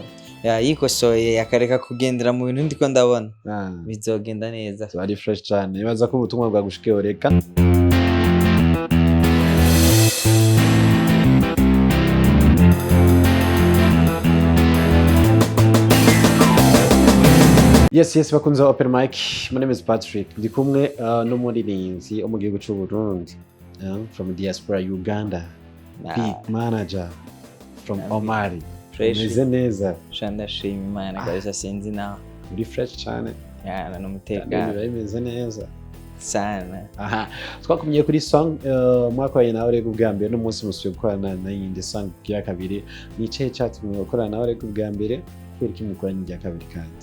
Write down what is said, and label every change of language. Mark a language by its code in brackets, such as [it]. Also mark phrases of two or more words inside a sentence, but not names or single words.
[rn] yikosoye yakareka kugendera mu bintu ndiko ndabona bizogenda neza ari fresh cyane nibaza ko ubutumwa bwa gushike O.l.g Yes, bakunze [en] open mic. My name is [rn] Patrick. Ndi kumwe n'umuririmbyi wo mu gihugu cy'u Burundi, [en] from diaspora Uganda. Big manager from Omar. [rn] Meze neza. Ndashima Imana kabisa sinzi nawe. Uri fresh cyane. N'umutekano. Meze neza. Sana. Twakumye kuri song mwakoranye nawe Olègue ubwa mbere n'umunsi musubiye gukorana na yindi song ya kabiri ni ikihe cyatumye gukorana nawe Olègue ubwa mbere kubera iki mukoranye irya kabiri kandi